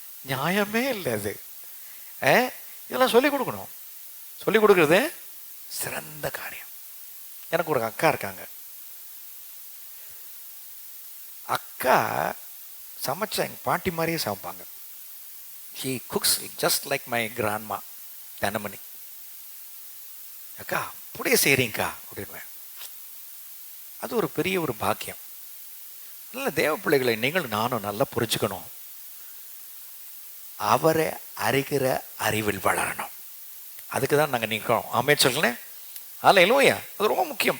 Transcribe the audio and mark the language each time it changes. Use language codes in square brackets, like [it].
[ta] நியாயமே இல்லை அது. இதெல்லாம் சொல்லிக் கொடுக்கணும். சொல்லிக் கொடுக்குறது சிறந்த காரியம். எனக்கு ஒரு அக்கா இருக்காங்க. அக்கா சமைச்சா எங்கள் பாட்டி மாதிரியே சமைப்பாங்க. [en] She cooks just like my grandma, Dhanamani. [ta] அக்கா அப்படியே செய்கிறீங்கக்கா அப்படின்வேன். அது ஒரு பெரிய ஒரு பாக்கியம். நல்ல தேவ பிள்ளைகளை நீங்கள் நானும் நல்லா புரிஞ்சுக்கணும். அவரை அறிகிற அறிவில் வளரணும். அதுக்கு தான் நாங்கள் நிற்கிறோம். ஆமே சொல்லுங்களேன். அல்லேலூயா. அது ரொம்ப முக்கியம்.